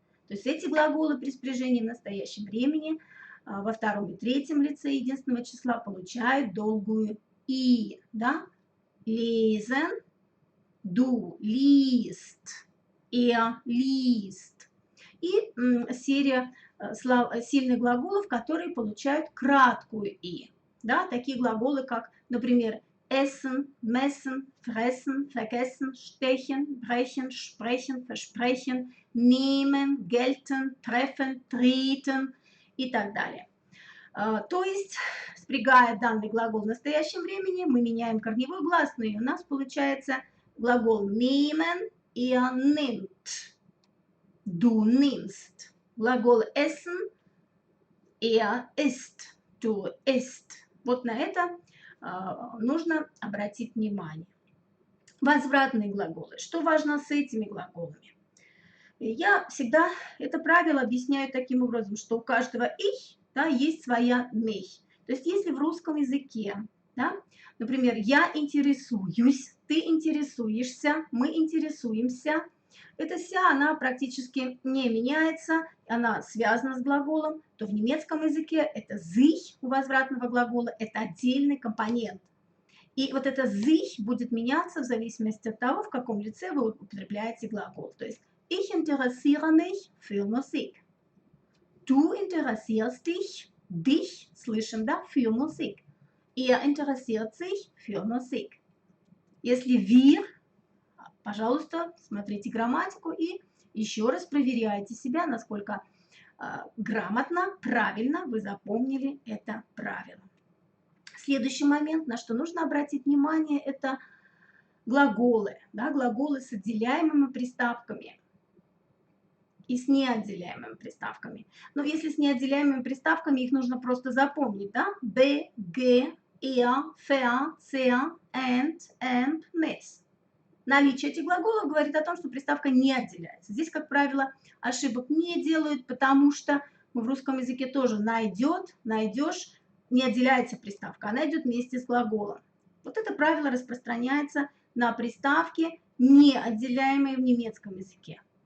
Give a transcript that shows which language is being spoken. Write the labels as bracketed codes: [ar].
[ru] То есть эти глаголы при спряжении в настоящем времени во втором и третьем лице единственного числа получают долгую и. [de] Да? Lesen, du liest, er liest. [ru] И серия сильных глаголов, которые получают краткую и. Да? Такие глаголы, как, например, essen, messen, fressen, vergessen, stechen, brechen, sprechen, versprechen, nehmen, gelten, treffen, treten и так далее. То есть, спрягая данный глагол в настоящем времени, мы меняем корневую гласную, и у нас получается глагол nehmen, [de] er nimmt, du nimmst. [ru] Глагол essen, [de] er isst, du isst. [ru] Вот на это нужно обратить внимание. Возвратные глаголы. Что важно с этими глаголами? Я всегда это правило объясняю таким образом, что у каждого «ich», да, есть своя «mich». То есть если в русском языке, да, например, я интересуюсь, ты интересуешься, мы интересуемся, эта «ся», она практически не меняется, она связана с глаголом, то в немецком языке это «sich» у возвратного глагола, это отдельный компонент. И вот это «sich» будет меняться в зависимости от того, в каком лице вы употребляете глагол. [de] То есть ich interessiere mich für Musik. Du interessierst dich, [ru] слышим, да, [de] für Musik. Er interessiert sich für Musik. [ru] Если wir, пожалуйста, смотрите грамматику и еще раз проверяйте себя, насколько грамотно, правильно вы запомнили это правило. Следующий момент, на что нужно обратить внимание, это глаголы, да, глаголы с отделяемыми приставками и с неотделяемыми приставками. Но если с неотделяемыми приставками, их нужно просто запомнить, да? Б, Г, er, ver, sehr, and, mit. Наличие этих глаголов говорит о том, что приставка не отделяется. Здесь, как правило, ошибок не делают, потому что в русском языке тоже найдет, найдешь, не отделяется приставка, она идет вместе с глаголом. Вот это правило распространяется на приставки, не отделяемые в немецком языке.